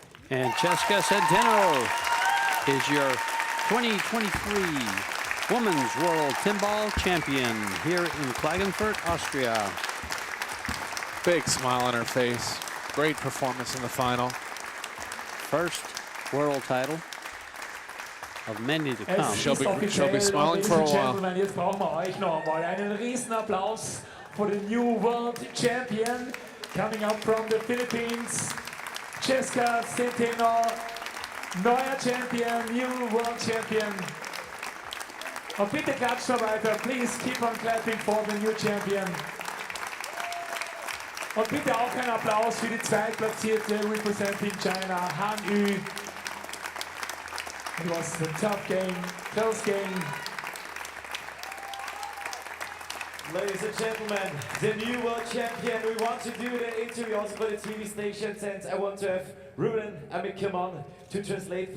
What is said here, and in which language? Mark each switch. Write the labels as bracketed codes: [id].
[en] And Chezka Centeno is your 2023 Women's World Timbal Champion here in Klagenfurt, Austria. Big smile on her face. Great performance in the final. First world title of many to come. She'll be smiling for a while. [de] Jetzt brauchen wir euch noch einmal einen riesen Applaus [en] for the new world champion coming up from the Philippines. Chezka Centeno, [de] neuer Champion, [en] new world champion. [de] Und bitte klatscht noch weiter. [en] Please keep on clapping for the new champion. [de] Und bitte auch ein Applaus für die zweitplatzierte [en] representing China, [de] Han Yu. [en] It was a tough game, close game. Ladies and gentlemen, the new world champion. We want to do the interview also for the TV stations, and I want to have Ruben, come on to translate.